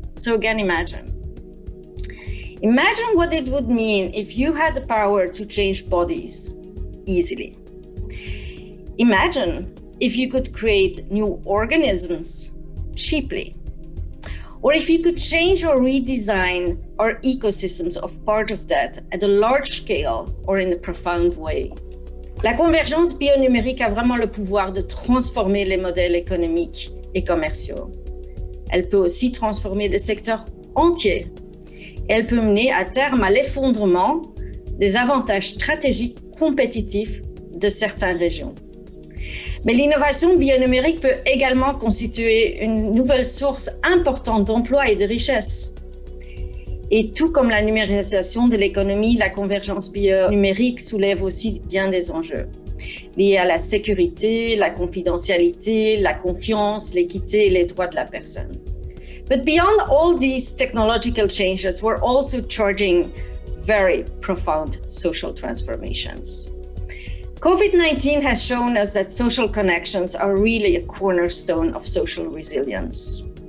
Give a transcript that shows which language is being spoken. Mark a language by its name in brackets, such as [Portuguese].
[English] So again, imagine what it would mean if you had the power to change bodies easily. Imagine if you could create new organisms cheaply. Or if you could change or redesign our ecosystems of part of that at a large scale or in a profound way. [French] La convergence bionumérique a vraiment le pouvoir de transformer les modèles économiques et commerciaux. Elle peut aussi transformer des secteurs entiers. Et elle peut mener à terme à l'effondrement des avantages stratégiques compétitifs de certaines régions. Mais l'innovation bionumérique peut également constituer une nouvelle source importante d'emplois et de richesses. Et tout comme la numérisation de l'économie, la convergence bionumérique soulève aussi bien des enjeux liés à la sécurité, la confidentialité, la confiance, l'équité et les droits de la personne. [English] But beyond all these technological changes, we're also charting very profound social transformations. COVID-19 has shown us that social connections are really a cornerstone of social resilience.